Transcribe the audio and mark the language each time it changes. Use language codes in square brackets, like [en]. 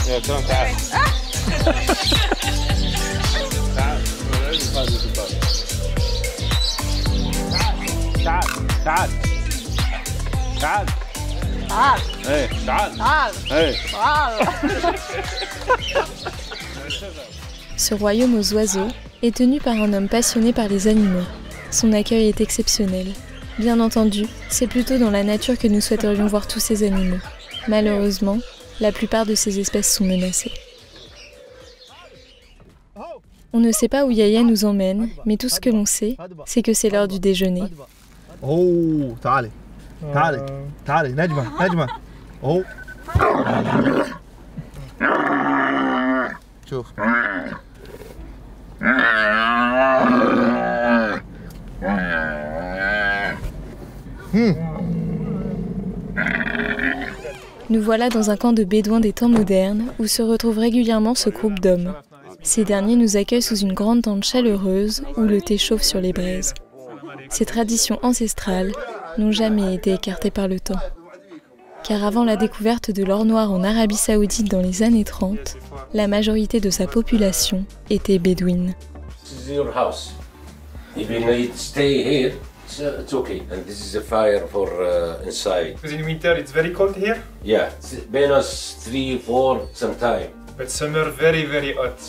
[ar] يا ترى تعال تعال تعال تعال تعال ايه تعال تعال ايه [fr] Ce royaume aux oiseaux est tenu par un homme passionné par les animaux. Son accueil est exceptionnel. Bien entendu, c'est plutôt dans la nature que nous souhaiterions voir tous ces animaux. Malheureusement, la plupart de ces espèces sont menacées. On ne sait pas où Yaya nous emmène, mais tout ce que l'on sait, c'est que c'est l'heure du déjeuner. [ar] اوه تعالي تعالي تعالي نجمة نجمة. اوه شوف. [fr] Nous voilà dans un camp de bédouins des temps modernes où se retrouve régulièrement ce groupe d'hommes. Ces derniers nous accueillent sous une grande tente chaleureuse où le thé chauffe sur les braises. Ces traditions ancestrales n'ont jamais été écartées par le temps. Car avant la découverte de l'or noir en Arabie Saoudite dans les années 30, la majorité de sa population était bédouine. [en] This is your house. If you need to stay here, it's okay. And this is a fire for inside. Because in winter it's very cold here, Yeah, it's been us 3, 4 sometime. but summer very very hot.